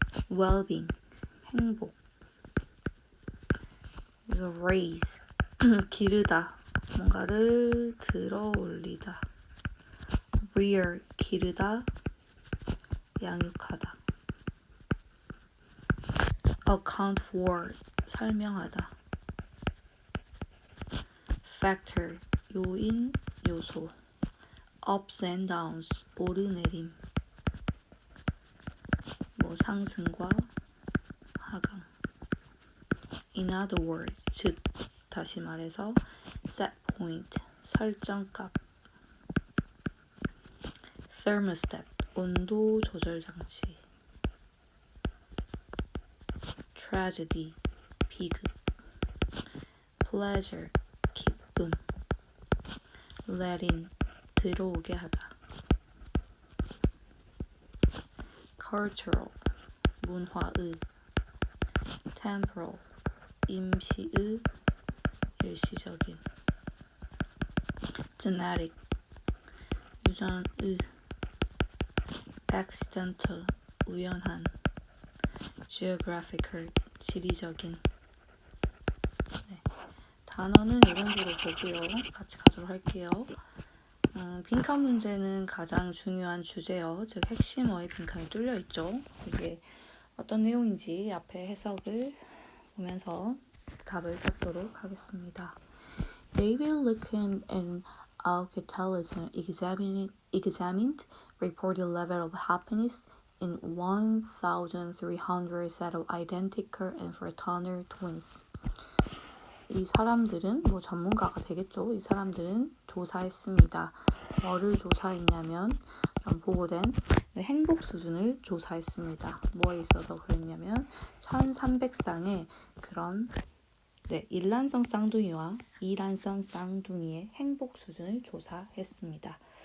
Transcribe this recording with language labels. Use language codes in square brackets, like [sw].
[ko] well-being, 행복. 그리고 raise, 기르다, 뭔가를 들어 올리다. rear, 기르다, 양육하다. account for, 설명하다. factor, 요인, 요소. [en] ups and downs, [ko] 오르내림. 뭐 상승과 하강. [en] in other words, [ko] 즉 다시 말해서 set point, 설정값. thermostat, 온도 조절 장치. tragedy, 비극. pleasure, 기쁨. let in, 들어오게 하다. cultural, 문화의. temporal, 임시의, 일시적인. genetic, 유전의. accidental, 우연한. geographical, 지리적인. 네. 단어는 이 정도로 보고요. 같이 가도록 할게요. 빈칸 문제는 가장 중요한 주제어, 즉 핵심어의 빈칸이 뚫려 있죠. 이게 어떤 내용인지 앞에 해석을 보면서 답을 찾도록 하겠습니다. [en] David Lincoln and Alcatel examined reported level of happiness in 1,300 set of identical and fraternal twins. [ko] 이 사람들은 전문가가 되겠죠. 이 사람들은 조사했습니다. 뭐를 조사했냐면 보고된 행복 수준을 조사했습니다. 뭐에 있어서 그랬냐면 1300쌍의 그런 일란성 쌍둥이와 이란성 쌍둥이의 행복 수준을 조사했습니다.